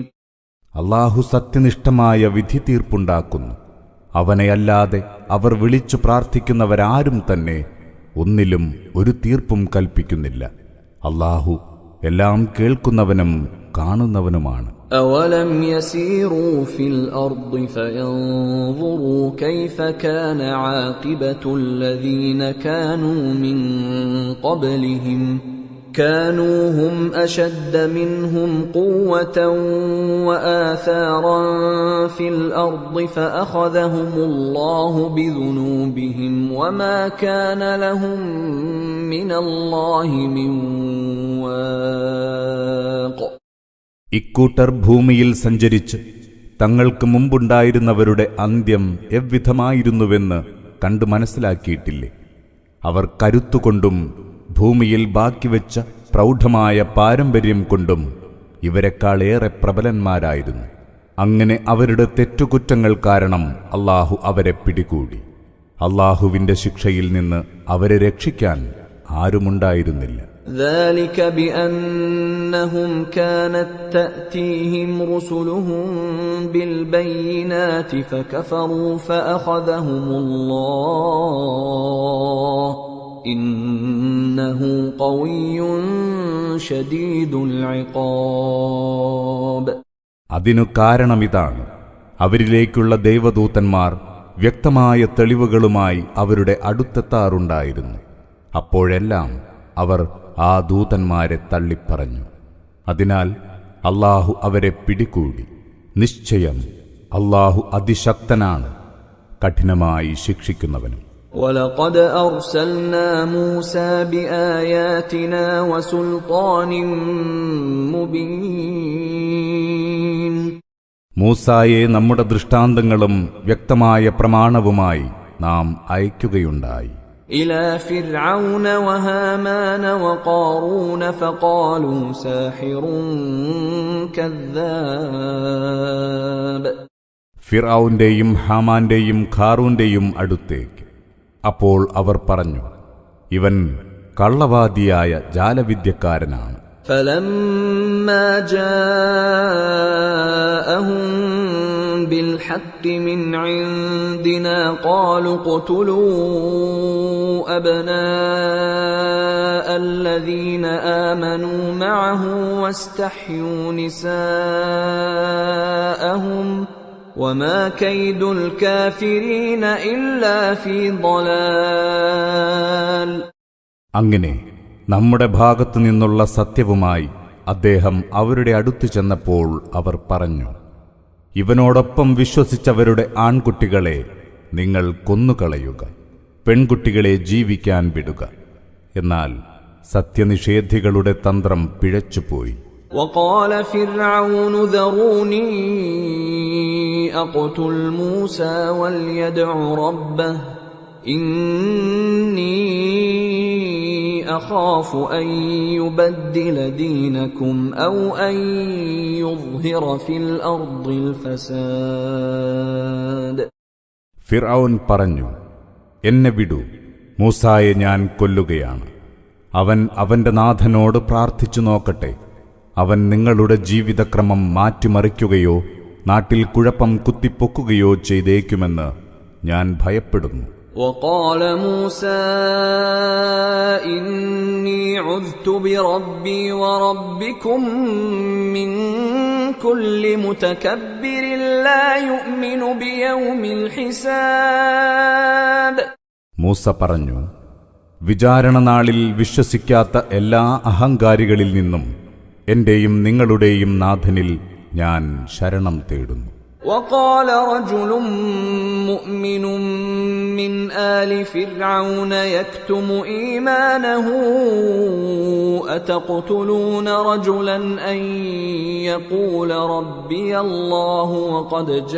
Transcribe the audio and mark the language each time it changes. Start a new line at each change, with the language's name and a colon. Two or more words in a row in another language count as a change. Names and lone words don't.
Malayalam: അല്ലാഹു സത്യനിഷ്ഠമായ വിധി തീർപ്പുണ്ടാക്കുന്നു. അവനെയല്ലാതെ അവർ വിളിച്ചു പ്രാർത്ഥിക്കുന്നവരാരും തന്നെ ഒന്നിലും ഒരു തീർപ്പും കൽപ്പിക്കുന്നില്ല. അല്ലാഹു എല്ലാം കേൾക്കുന്നവനും കാണുന്നവനുമാണ്.
Arabic: أولم يسيروا في الأرض فينظروا كيف كان عاقبة الذين كانوا من قبلهم كانوا هم أشد منهم قوة وآثارا في الأرض فأخذهم الله بذنوبهم وما كان لهم من الله من واق
Malayalam: ഇക്കൂട്ടർ ഭൂമിയിൽ സഞ്ചരിച്ച് തങ്ങൾക്ക് മുമ്പുണ്ടായിരുന്നവരുടെ അന്ത്യം എവ്വിധമായിരുന്നുവെന്ന് കണ്ടു മനസ്സിലാക്കിയിട്ടില്ലേ? അവർ കരുത്തുകൊണ്ടും ഭൂമിയിൽ ബാക്കിവെച്ച പ്രൗഢമായ പാരമ്പര്യം കൊണ്ടും ഇവരെക്കാളേറെ പ്രബലന്മാരായിരുന്നു. അങ്ങനെ അവരുടെ തെറ്റുകുറ്റങ്ങൾ കാരണം അല്ലാഹു അവരെ പിടികൂടി. അല്ലാഹുവിന്റെ ശിക്ഷയിൽ നിന്ന് അവരെ രക്ഷിക്കാൻ ആരുമുണ്ടായിരുന്നില്ല.
Arabic: ذلك بأنهم كانت تأتيهم رسلهم بالبينات فكفروا فأخذهم الله إنه قوي شديد العقاب
Malayalam: അതിനു കാരണമിതാണ്, അവരിലേക്കുള്ള ദൈവദൂതന്മാർ വ്യക്തമായ തെളിവുകളുമായി അവരുടെ അടുത്തെത്താറുണ്ടായിരുന്നു. അപ്പോഴെല്ലാം അവർ ആ ദൂതന്മാരെ തള്ളിപ്പറഞ്ഞു. അതിനാൽ അല്ലാഹു അവരെ പിടികൂടി. നിശ്ചയം അല്ലാഹു അതിശക്തനാണ്, കഠിനമായി ശിക്ഷിക്കുന്നവനും.
Arabic: وَلَقَدْ أَرْسَلْنَا مُوسَى بِآيَاتِنَا وَسُلْطَانٍ مُبِينٍ
Malayalam: മൂസായെ നമ്മുടെ ദൃഷ്ടാന്തങ്ങളും വ്യക്തമായ പ്രമാണവുമായി നാം അയക്കുകയുണ്ടായി.
Arabic: إلى فرعون وهامان وقارون فقالوا ساحر كذاب
Malayalam: ഫിർഔന്റെയും ഹാമാന്റെയും ഖാറൂന്റെയും അടുത്തേക്ക്. അപ്പോൾ അവർ പറഞ്ഞു, ഇവൻ കള്ളവാദിയായ ജാലവിദ്യക്കാരനാണ്.
Arabic: فلما جاءهم بالحق من عندنا قالوا اقتلوا أبناء الذين آمنوا معه واستحيوا نساءهم وما كيد الكافرين إلا في ضلال
Malayalam: അങ്ങനെ നമ്മുടെ ഭാഗത്തു നിന്നുള്ള സത്യവുമായി അദ്ദേഹം അവരുടെ അടുത്തു ചെന്നപ്പോൾ അവർ പറഞ്ഞു, ഇവനോടൊപ്പം വിശ്വസിച്ചവരുടെ ആൺകുട്ടികളെ നിങ്ങൾ കൊന്നുകളയുക, പെൺകുട്ടികളെ ജീവിക്കാൻ വിടുക. എന്നാൽ സത്യനിഷേധികളുടെ തന്ത്രം പിഴച്ചുപോയി.
Arabic: وقال فرعون ذروني أقتل موسى وليدع ربه إني أخاف أن يبدل دينكم أو أن يظهر في الأرض الفساد
Malayalam: ഫിർഔൻ പറഞ്ഞു, എന്നെ വിടൂ, മൂസായെ ഞാൻ കൊല്ലുകയാണ്. അവൻ അവന്റെ നാഥനോട് പ്രാർത്ഥിച്ചു നോക്കട്ടെ. അവൻ നിങ്ങളുടെ ജീവിതക്രമം മാറ്റിമറിക്കുകയോ നാട്ടിൽ കുഴപ്പം കുത്തിപ്പൊക്കുകയോ ചെയ്തേക്കുമെന്ന് ഞാൻ ഭയപ്പെടുന്നു.
Arabic: وقال موسى إني عذت بربي وربكم من كل متكبر لا يؤمن بيوم الحساب
Malayalam: മൂസ പറഞ്ഞു, വിചാരണനാളിൽ വിശ്വസിക്കാത്ത എല്ലാ അഹങ്കാരികളിൽ നിന്നും എന്റെയും നിങ്ങളുടെയും നാഥനിൽ ഞാൻ ശരണം തേടുന്നു.
Arabic: وقال رجل مؤمن من آل فرعون يكتم إيمانه أتقتلون رجلا أن يقول ربي الله وقد